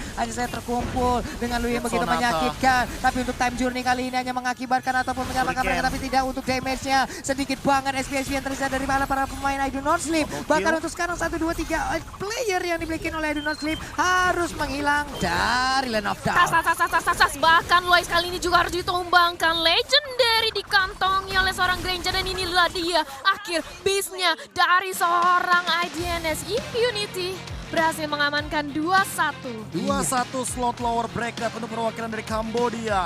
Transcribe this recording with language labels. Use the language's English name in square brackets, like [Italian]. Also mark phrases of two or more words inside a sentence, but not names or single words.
[Indonesian] Hanya saya terkumpul dengan Lui yang begitu Sonata. menyakitkan. Tapi untuk [English] time journey [Indonesian] kali ini hanya mengakibatkan ataupun menyelamatkan Hurricane. mereka, tapi tidak untuk damage-nya. Sedikit banget SP yang tersisa dari para pemain I Do Not Sleep. Double Bahkan kill. untuk sekarang 1, 2, 3 player yang dimiliki oleh I Do Not Sleep harus menghilang dari Lane of Tas, Dawn. tas, tas, tas, tas, tas. Bahkan Lois kali ini juga harus ditumbangkan. Legendary dikantongi oleh seorang Granger, dan inilah dia akhir bisnya dari seorang IDNS. Impunity berhasil mengamankan 2-1. 2-1 slot [English] lower bracket [Indonesian] untuk perwakilan dari Kambodia.